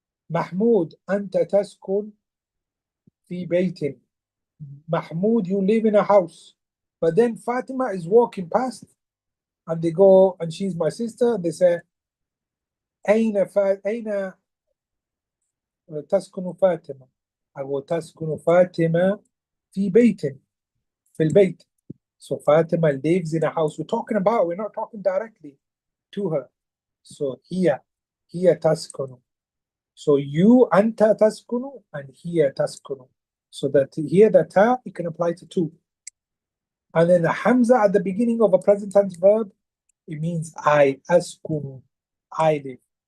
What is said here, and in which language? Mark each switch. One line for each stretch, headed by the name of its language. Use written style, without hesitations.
Arabic: Mahmoud, أنت تسكن في بيت.
English: Mahmoud, you live in a house. But then Fatima is walking past and they go, and she's my sister. They say,
Arabic: أين تسكن فاطمة؟ أو تسكن فاطمة في بيت في البيت.
English: So Fatima lives in a house. We're not talking directly to her. So here تسكن. So you
Arabic: anta taskunu
English: and here taskunu. So that here the ta it can apply to two. And then the hamza at the beginning of a present tense verb, it means I askunu, I live.